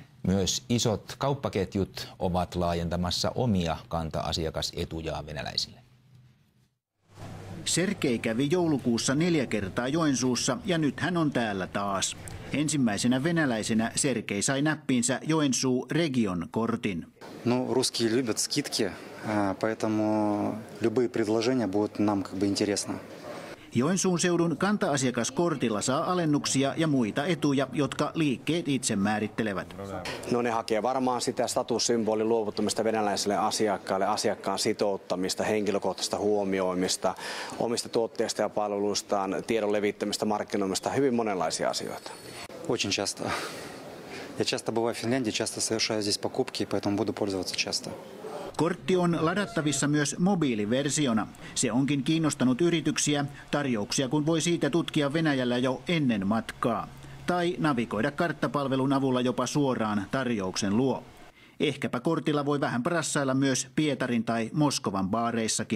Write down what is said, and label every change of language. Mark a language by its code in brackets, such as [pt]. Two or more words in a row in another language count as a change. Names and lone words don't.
[fi] Myös isot kauppaketjut ovat laajentamassa omia kanta-asiakasetujaan venäläisille. Sergei kävi joulukuussa 4 kertaa Joensuussa ja nyt hän on täällä taas. Ensimmäisenä venäläisenä Sergei sai näppiinsä Joensuu Region-kortin. No, [ru] русские любят скидки, поэтому любые предложения будут нам как бы интересно. [fi] Joensuun seudun kanta-asiakaskortilla saa alennuksia ja muita etuja, jotka liikkeet itse määrittelevät. No ne hakee varmaan sitä statussymbolin luovuttamista venäläiselle asiakkaalle, asiakkaan sitouttamista, henkilökohtaista huomioimista, omista tuotteista ja palveluistaan, tiedon levittämistä, markkinoimista, hyvin monenlaisia asioita. [ru] Очень часто. Я часто бываю в Финляндии, часто совершаю здесь покупки, поэтому буду пользоваться часто. [fi] Kortti on ladattavissa myös mobiiliversiona. Se onkin kiinnostanut yrityksiä, tarjouksia kun voi siitä tutkia Venäjällä jo ennen matkaa. Tai navigoida karttapalvelun avulla jopa suoraan tarjouksen luo. Ehkäpä kortilla voi vähän prassailla myös Pietarin tai Moskovan baareissakin.